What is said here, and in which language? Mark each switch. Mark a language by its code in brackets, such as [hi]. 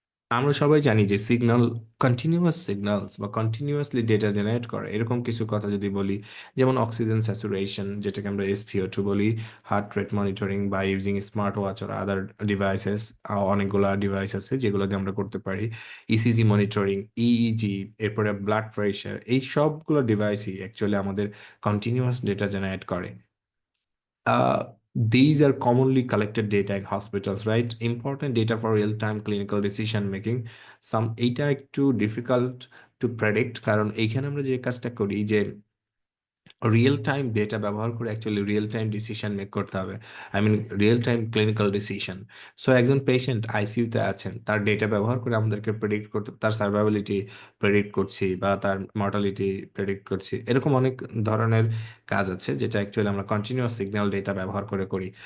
[bn] আমরা সবাই জানি যে সিগন্যাল, কন্টিনিউয়াস সিগন্যালস বা কন্টিনিউয়াসলি ডেটা জেনারেট করে এরকম কিছু কথা যদি বলি, যেমন অক্সিজেন স্যাচুরেশন, যেটাকে আমরা SpO2 বলি, হার্ট রেট মনিটরিং বা ইউজিং স্মার্ট ওয়াচ আর আদার ডিভাইসেস, অনেকগুলা ডিভাইস আছে যেগুলো দিয়ে আমরা করতে পারি। ইসিজি মনিটরিং, EEG, এরপরে ব্লাড প্রেশার, এই সবগুলো ডিভাইসই অ্যাকচুয়ালি আমাদের কন্টিনিউয়াস ডেটা জেনারেট করে। [en] These are commonly collected data in hospitals, right? Important data for real-time clinical decision making. [bn] এইটা একটু [en] difficult to predict, [bn] কারণ এইখানে আমরা যে কাজটা করি যে রিয়েল টাইম ডেটা ব্যবহার করে actually real time decision make করতে হবে। [en] I mean real time clinical decision. [bn] So একজন পেশেন্ট আইসিইউতে আছেন, তার ডেটা ব্যবহার করে আমাদেরকে প্রেডিক্ট করতে, তার সার্ভাইভাবিলিটি প্রেডিক্ট করছি বা তার মর্টালিটি প্রেডিক্ট করছি, এরকম অনেক ধরনের কাজ আছে যেটা অ্যাকচুয়ালি আমরা কন্টিনিউয়াস সিগন্যাল ডেটা ব্যবহার করে করি।